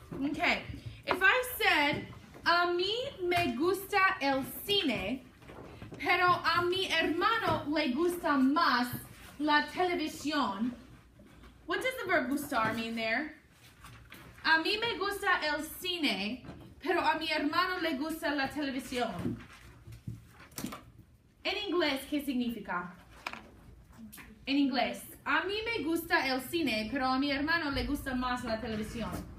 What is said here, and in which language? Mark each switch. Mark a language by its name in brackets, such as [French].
[English] Okay, if I said, [Spanish] a mí me gusta el cine, pero a mi hermano le gusta más la televisión. [English] What does the verb gustar mean there? [Spanish] A mí me gusta el cine, pero a mi hermano le gusta la televisión. En inglés, ¿qué significa? En inglés, a mí me gusta el cine, pero a mi hermano le gusta más la televisión.